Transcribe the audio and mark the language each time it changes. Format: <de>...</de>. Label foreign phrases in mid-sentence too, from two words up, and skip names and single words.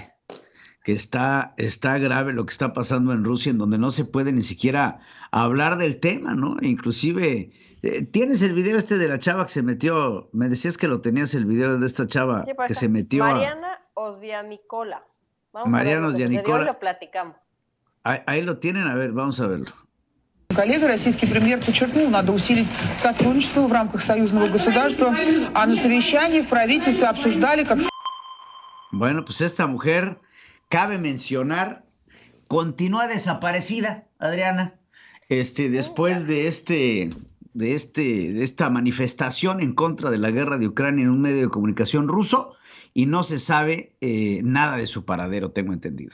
<es>cállate, que está grave lo que está pasando en Rusia, en donde no se puede ni siquiera hablar del tema, ¿no? Inclusive, tienes el video este de la chava que se metió, me decías que lo tenías el video de esta chava Sí, pues que está se metió a Mariana Osvianicola. Vamos a ver lo Mariano que sucedió y Dianicola. lo platicamos. Ahí lo tienen, a ver, vamos a verlo.</es> <ru>Коллега, российский премьер подчеркнул, надо усилить сотрудничество в рамках союзного государства, а на совещании в правительстве обсуждали, как...</ru> <es>Bueno, pues esta mujer, cabe mencionar, continúa desaparecida, Adriana. Después de esta manifestación en contra de la guerra de Ucrania en un medio de comunicación ruso, y no se sabe nada de su paradero, tengo entendido.</es>